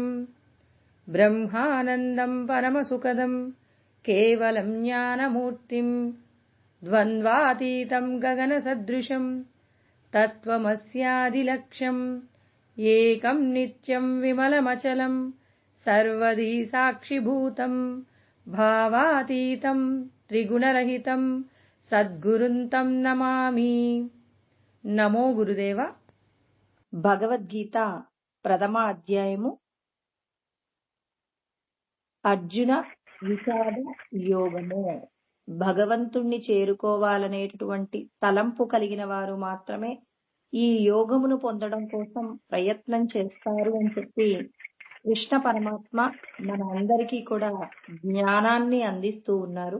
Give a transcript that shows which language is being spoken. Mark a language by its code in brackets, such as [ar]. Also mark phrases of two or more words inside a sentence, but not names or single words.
[sa] ब्रह्मानन्दं परमसुखदं केवलं ज्ञानमूर्तिं द्वन्द्वातीतं गगनसदृशं तत्त्वमस्यादिलक्ष्यम् एकं नित्यं विमलमचलं सर्वदी साक्षिभूतं भावातीतं त्रिगुणरहितं सद्गुरुं तं नमामि। [te] నమో గురుదేవ। భగవద్గీత ప్రథమ అధ్యాయము అర్జున విషాద యోగము। భగవంతుణ్ణి చేరుకోవాలనేటటువంటి తలంపు కలిగిన వారు మాత్రమే ఈ యోగమును పొందడం కోసం ప్రయత్నం చేస్తారు అని చెప్పి కృష్ణ పరమాత్మ మన అందరికీ కూడా జ్ఞానాన్ని అందిస్తూ ఉన్నారు।